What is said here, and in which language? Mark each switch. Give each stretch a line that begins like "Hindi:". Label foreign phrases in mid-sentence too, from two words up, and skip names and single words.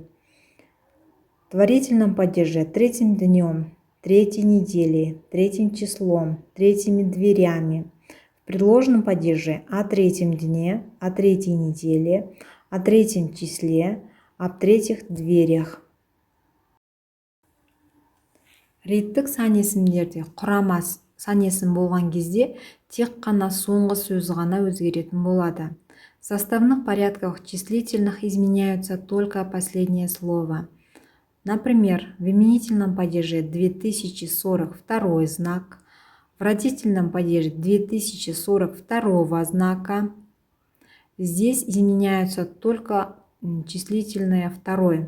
Russian: В творительном падеже третьим днем, третьей недели, третьим числом, третьими дверями. В предложном падеже о третьем дне, о третьей неделе, о третьем числе, об третьих дверях.
Kazakh: Реттік сан есімдерде құрама сан есім болған кезде тек қана соңғы сөз ғана өзгеретін болады.
Russian: В составных порядках числительных изменяются только последнее слово. Например, в именительном падеже 2042 знак, в родительном падеже 2042 знака. Здесь изменяются только числительное второе.